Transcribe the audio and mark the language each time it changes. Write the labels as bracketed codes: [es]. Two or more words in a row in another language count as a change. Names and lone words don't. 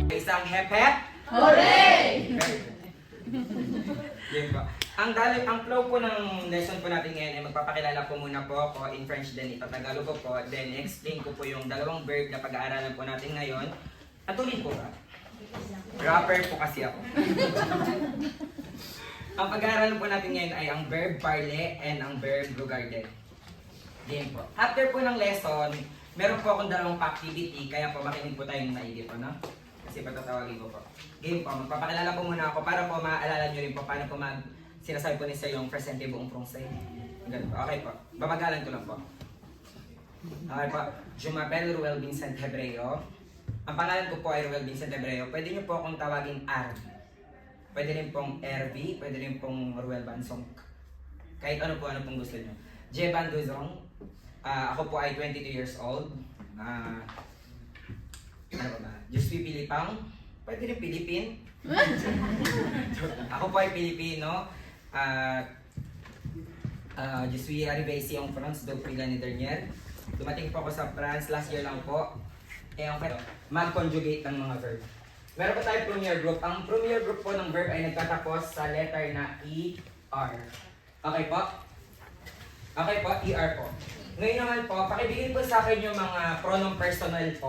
[tl] isang hep-hep. Hooray! Yun po. Ang flow po ng lesson po natin ngayon ay magpapakilala po muna po ako [en] in French, [tl] then ipatagalog ko po, then explain ko po yung dalawang verb na pag-aaralan po natin ngayon. At ulit po ba? Rapper po kasi ako. Ang pag-aaralan po natin ngayon ay ang verb parler and ang verb regarder. Game po. After po ng lesson, meron po akong dalawang activity, kaya po makinig po tayong maigi po, no? Kasi patatawagin ko po. Game po, magpapakilala po muna ako para po maaalala nyo rin po paano po sinasabi po ni Sir yung presente buong français. Ganun po. Okay po. Babagalan ko lang po. Okay po. [fr] Je m'appelle Ruel Vincent Hebreo. [tl] Ang pangalan ko po ay Ruel Vincent Hebreo. Pwede nyo po akong tawagin R. Pwede rin pong RV. Pwede rin pong Ruel Bansong. Kahit ano pong gusto nyo. Je Banduzong. Ako po ay 22 [en] years old. [tl] Ano ba? [fr] Je suis Pilipang. [tl] Pwede rin Pilipin. Ako po ay Pilipino. [fr] Je suis arrivé ici en France depuis l'année dernière. [tl] Dumating po ako sa France [en] last year [tl] lang po. Mag-conjugate ng mga verb. Meron po tayo premier group. Ang premier group po ng verb ay nagtatapos sa letter na ER. Okay po? Okay po, ER po. Ngayon naman po, pakibigay po sa akin yung mga [en] pronoun personal [tl] po.